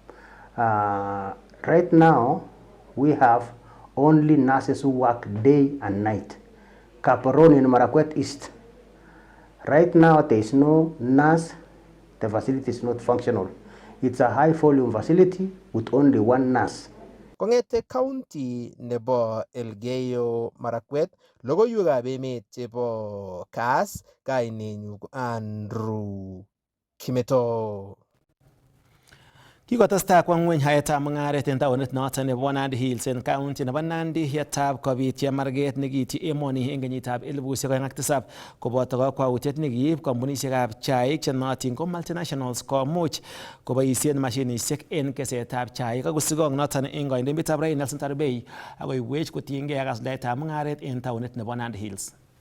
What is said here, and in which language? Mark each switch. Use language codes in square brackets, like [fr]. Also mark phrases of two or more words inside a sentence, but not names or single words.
[en] Right now, we have only nurses who work day and night. Kaporoni in Marakwet East. Right now, there is no nurse. The facility is not functional. It's a high volume facility with only one nurse. [kln] Kong'ete county nebo Elgeyo Marakwet, logoiwekab emet chebo Kass, kainenyu ko Andrew Kimeto. Kikotestai kwo ngweny haetab mung'aret en taonit noton nebo Nandi Hills en county nebo Nandi yetab kobit chemarget nekiityi emoni en kenyitab 2007 koboto kakwautiet nekiib kampunisiekab chaik chenootin ko multinationals komuch koboisien mashinisiek en kesetab chaik ak kosigong noton en kandoindetab Rai Nelson Tarbei akoiwech kotiengei ak asuldaetab mung'aret en taonit nebo Nandi Hills.